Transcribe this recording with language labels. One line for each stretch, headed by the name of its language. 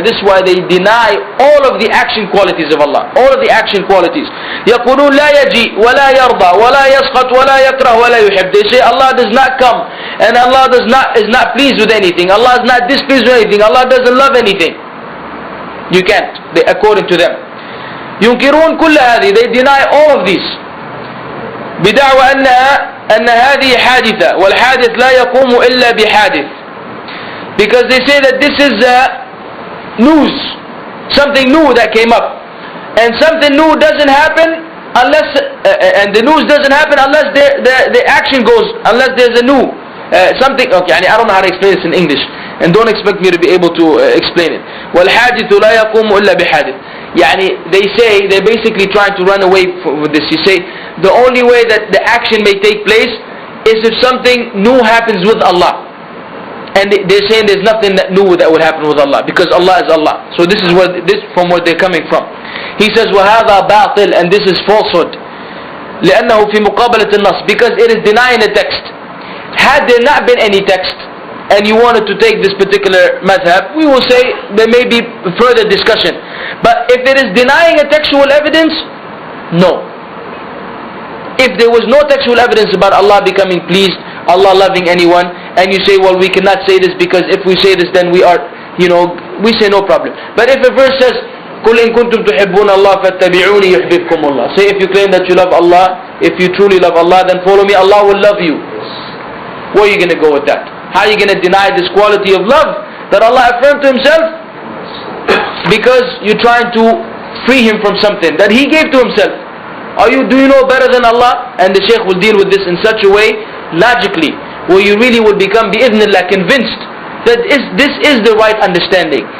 English: This is why they deny all of the action qualities of Allah. All of the action qualities.
Arabic: يقولون لا يجي ولا يرضى ولا يسخط ولا يكره ولا يحب.
English: They say Allah does not come and Allah is not pleased with anything. Allah is not displeased with anything. Allah doesn't love anything. You can't. According to them.
Arabic: ينكرون كل هذه.
English: They deny all of these.
Arabic: بدعوى أن هذه حادثة والحادث لا يقوم إلا بحادث.
English: Because they say that this is news, something new that came up, and something new doesn't happen unless and the news doesn't happen unless the action goes, unless there's a new something. Okay, I don't know how to explain this in English, and don't expect me to be able to explain it.
Arabic: والحادث لا يقوم إلا بحادث.
English: They basically trying to run away with this. You say the only way that the action may take place is if something new happens with Allah, and they're saying there's nothing that new that would happen with Allah because Allah is Allah. So this is from where they're coming from. He says
Arabic: وهذا باطل,
English: and this is falsehood.
Arabic: لأنه في مقابلة النص,
English: because it is denying the text. Had there not been any text, and you wanted to take this particular madhab, we will say there may be further discussion. But if it is denying a textual evidence, no. If there was no textual evidence about Allah becoming pleased, Allah loving anyone, and you say, well, we cannot say this because if we say this, then we are, we say no problem. But if a verse says,
Arabic: قُلْ إِن كُنْتُمْ تُحِبُّونَ اللَّهَ فَاتَّبِعُونِي يُحْبِبْكُمُ اللَّهُ.
English: Say if you claim that you love Allah, if you truly love Allah, then follow me, Allah will love you. Where are you going to go with that? How are you going to deny this quality of love that Allah affirmed to Himself? Because you're trying to free Him from something that He gave to Himself. Do you know better than Allah? And the Shaykh will deal with this in such a way, logically, where you really will become bi'idhnillah convinced that this is the right understanding.